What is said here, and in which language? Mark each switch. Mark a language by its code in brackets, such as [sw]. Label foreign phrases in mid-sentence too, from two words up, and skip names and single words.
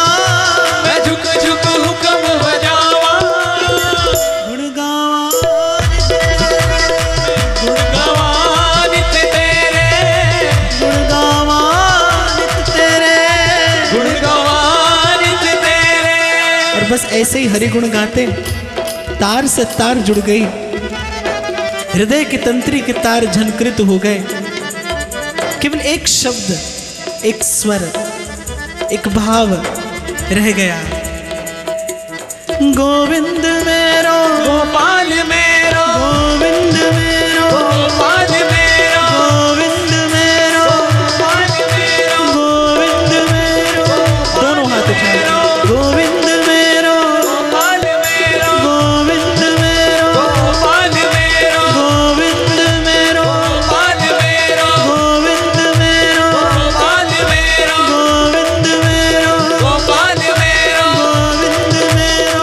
[pa] ਮੈਂ ਝੁਕ ਝੁਕ ਹੁਕਮ ਬਜਾਵਾ, ਗੁਣ ਗਾਵਾ ਗੁਣ ਗਾਵਾ ਨਿਤ ਤੇਰੇ, ਗੁਣ ਗਾਵਾ ਨਿਤ ਤੇਰੇ। ਗੁਣ ਗਾਵਾ ਨਿਤ ਤੇਰੇ। [hi] और बस ऐसे ही हरि गुण गाते तार से तार जुड़ गई, हृदय की तंत्री के तार झनकृत हो गए। केवल एक शब्द, एक स्वर, एक भाव रह गया। गोविंद मेरो, गोपाल मेरो, गोविंद मेरो, गोपाल मेरो, गोविंद मेरो, गोपाल मेरो, गोविंद मेरो। दोनों हाथ उठाए। गोविंद मेरो, गोपाल मेरो, गोविंद मेरो, गोपाल मेरो, गोविंद मेरो, गोपाल मेरो, गोविंद मेरो, गोपाल मेरो, गोविंद मेरो, गोपाल मेरो, गोविंद मेरो,